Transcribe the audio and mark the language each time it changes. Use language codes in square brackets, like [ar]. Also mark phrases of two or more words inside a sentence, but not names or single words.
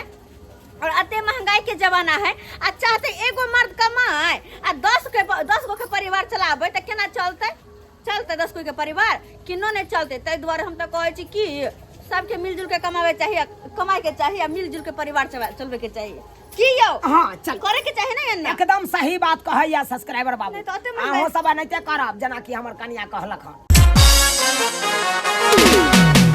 [mai] और अते महंगाई के जमाना है आ चाहते एगो मर्द कमाए आ 10 गो के परिवार चलाबे त केना चलते 10 गो के परिवार किनो नहीं चलते। तै द्वारे हम त कहै छी कि सबके मिलजुल के कमावे चाहिए कमाए के चाहिए मिलजुल के परिवार चलबे के चाहिए की यौ। हां चल करे के चाहिए ना एन्ना एकदम सही बात कहैया सब्सक्राइबर बाबू। नहीं तो अते अहो सब नहीं करब जना कि हमर कन्या कहलक हन।